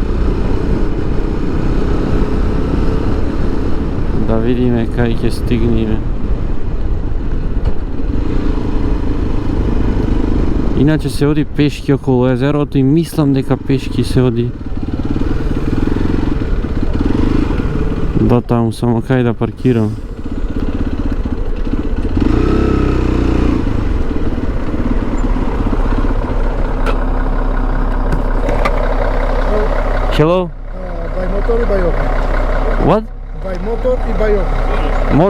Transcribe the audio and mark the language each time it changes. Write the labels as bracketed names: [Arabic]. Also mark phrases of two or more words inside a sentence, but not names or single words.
[Macedonian] Да видиме кај ќе стигнеме. Иначе се оди пешки околу езерото и мислам дека пешки се оди до таму, само кај да паркирам. [English] Hello? By motor и by open. What? By motor и by open. Motor?